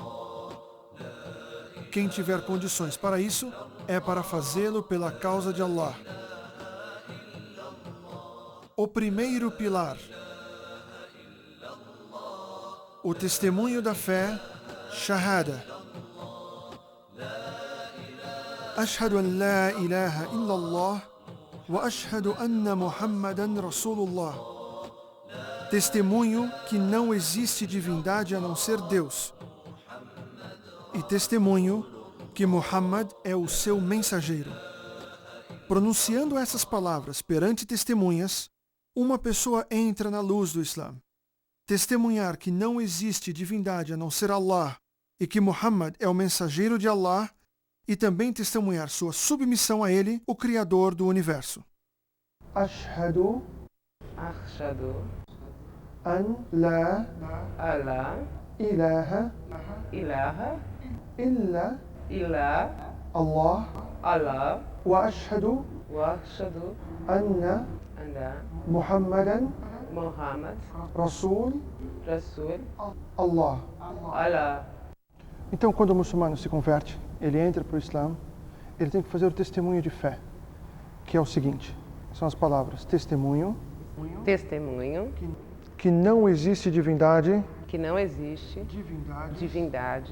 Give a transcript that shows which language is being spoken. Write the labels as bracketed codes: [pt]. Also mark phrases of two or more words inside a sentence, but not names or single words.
[pt] Quem tiver condições para isso, é para fazê-lo pela causa de Allah. O primeiro pilar, o testemunho da fé, Shahada. [ar] أشهد أن لا إله إلا الله وأشهد أن محمدا رسول الله. [pt] Testemunho que não existe divindade a não ser Deus. E testemunho que Muhammad é o seu mensageiro. Pronunciando essas palavras perante testemunhas, uma pessoa entra na luz do Islã. Testemunhar que não existe divindade a não ser Allah e que Muhammad é o mensageiro de Allah, e também testemunhar sua submissão a ele, o Criador do universo. [ar] أشهد أن لا إله إلا الله وأشهد أن محمدا رسول الله. [pt] Então, quando o muçulmano se converte, ele entra para o Islã, ele tem que fazer o testemunho de fé, que é o seguinte, são as palavras: testemunho que não existe divindade Divindades